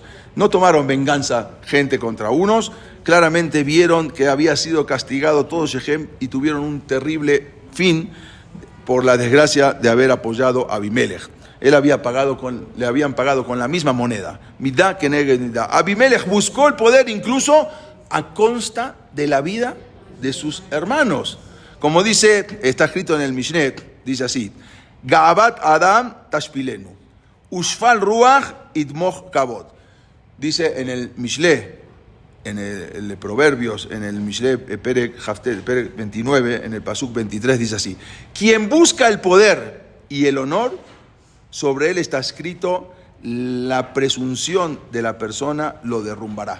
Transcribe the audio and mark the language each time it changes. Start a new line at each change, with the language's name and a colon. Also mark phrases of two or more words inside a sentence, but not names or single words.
Spanish: No tomaron venganza gente contra unos, claramente vieron que había sido castigado todo Shechem y tuvieron un terrible fin por la desgracia de haber apoyado a Abimelech. Le habían pagado con la misma moneda.
Hebrew: מידה כנגד מידה.
Spanish: Abimelech buscó el poder incluso a consta de la vida de sus hermanos. Como está escrito en el Mishneh, dice así:
Hebrew: גאוות אדם תשפילנו ושפל רוח יתמך כבוד.
Spanish: Dice en el Mishleh, en el Proverbios, en el
Hebrew: משלי פרק
Spanish: 29, en el Pasuk 23, dice así: quien busca el poder y el honor, sobre él está escrito, la presunción de la persona lo derrumbará.